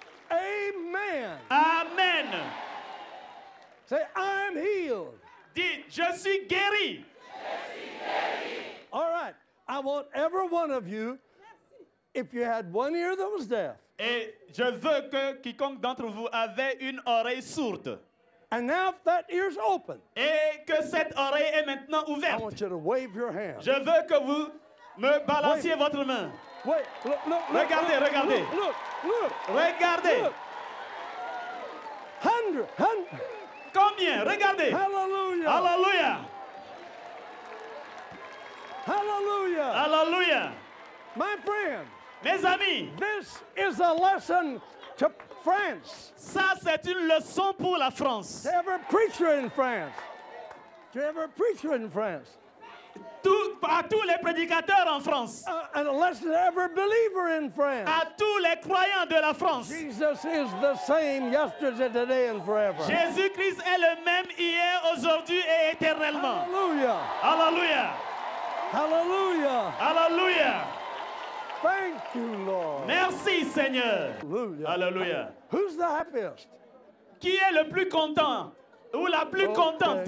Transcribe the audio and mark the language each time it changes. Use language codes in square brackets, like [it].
[en] Amen. Amen. Say, I'm healed. [fr] Dis, je suis guéri. [en] All right. I want every one of you, if you had one ear that was deaf, [fr] Et je veux que quiconque d'entre vous avait une oreille sourde. [en] And now if that ear's open, [fr] Et que cette oreille est maintenant [en] I [fr] ouverte. [en] want you to wave your hand. [fr] Je veux que vous me balanciez votre main. [en] Wait, look, [fr] Regardez, [en] look, [fr] regardez. [en] Look. [fr] Regardez. [en] Look. 100. [fr] Combien? Regardez. [en] Hallelujah. [fr] Alléluia. [en] Hallelujah. [fr] Alléluia. [en] My friend, [fr] Mes amis, [en] this is a lesson to France. [fr] ça c'est une leçon pour la France. [en] To every preacher in France. To every preacher in France. [fr] À tous les prédicateurs en France. [en] And a lesson to every believer in France. [fr] À tous les croyants de la France. [en] Jesus is the same yesterday, today, and forever. [fr] Jésus-Christ est le même hier, aujourd'hui et éternellement. [en] Hallelujah. [fr] Alléluia. [en] Hallelujah. [fr] Alléluia. [en] Thank you, Lord. [fr] Merci Seigneur. [en] Hallelujah. [fr] Alléluia. [en] Who's the happiest? [fr] Qui est le plus content ou la plus contente?